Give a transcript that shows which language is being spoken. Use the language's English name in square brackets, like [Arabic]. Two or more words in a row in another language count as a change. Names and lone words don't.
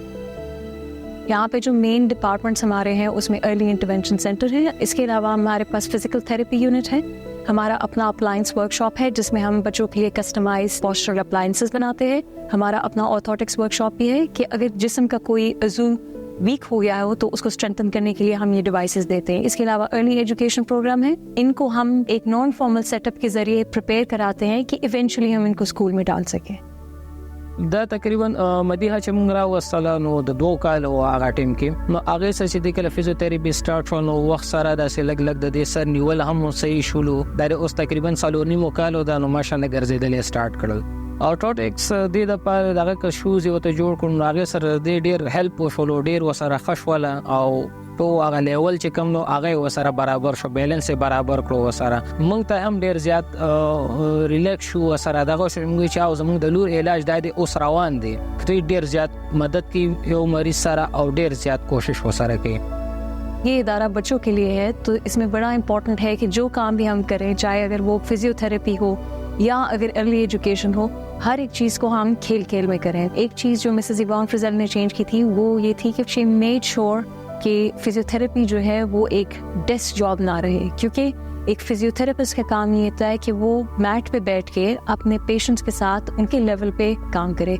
[Urdu] یہاں پہ جو [English] main departments [Urdu] ہمارے ہیں اس میں [English] early intervention center [Urdu] ہے, اس کے علاوہ ہمارے پاس [English] physical therapy unit [Urdu] ہے, ہمارا اپنا [English] appliance workshop [Urdu] ہے جس میں ہم بچوں کے لیے [English] customized postural appliances [Urdu] بناتے ہیں, ہمارا اپنا [English] orthotics workshop [Urdu] بھی ہے کہ اگر جسم کا کوئی عضو ویک ہو گیا ہو تو اس کو اسٹرینتھن کرنے کے لیے ہم یہ ڈیوائسز دیتے ہیں. اس کے علاوہ [English] early education program [Urdu] ہے, ان کو ہم ایک [English] non-formal setup [Urdu] کے ذریعے پریپیئر کراتے ہیں کہ ایونچولی ہم ان کو اسکول میں ډال سکیں. [Pashto] دا تقریبا مدیحه چې موږ راوستله نو د 2 کال و هغه ټیم کې نو هغه څه چې د کله [English] physiotherapy start [Pashto] شو نو وخت سره داسې لګ لګ د دې سر نیول هم صحیح شولو, دا اوس تقریبا 3.5 کال دا نو ماشاءالله ګرځیدل سٹارټ کړل. آرټوټکس د لپاره دغه ک شوز یو ته جوړ کړو, هغه سره د ډیر هیلپ وشولو, ډیر وسره خښوله او تو هغه لیول چې کوم نو هغه وسره برابر شو, بیلنس برابر کړو وسره. موږ ته هم ډیر زیات ریلیکس شو وسره, دغه شو موږ چې او زموږ د لور علاج د اوس روان دی, ډیر زیات مدد کی یو مریض سره او ډیر زیات کوشش وسره کوي. [Urdu] یہ ادارہ بچوں کے لیے ہے تو اس میں بڑا امپورٹنٹ ہے کہ جو کام بھی ہم کریں, چاہے اگر وہ فزیو تھراپی ہو یا اگر [English] early education [Urdu] ہو, ہر ایک چیز کو ہم کھیل کھیل میں کریں. ایک چیز جو مسز ایوان فرزل نے چینج کی تھی وہ یہ تھی کہ [English] she made sure [Urdu] کہ فزیو تھراپی جو ہے وہ ایک [English] desk job [Urdu] نہ رہے, کیونکہ ایک فزیو تھراپسٹ کا کام یہ ہوتا ہے کہ وہ میٹ پہ بیٹھ کے اپنے پیشنٹس کے ساتھ ان کے لیول پہ کام کرے.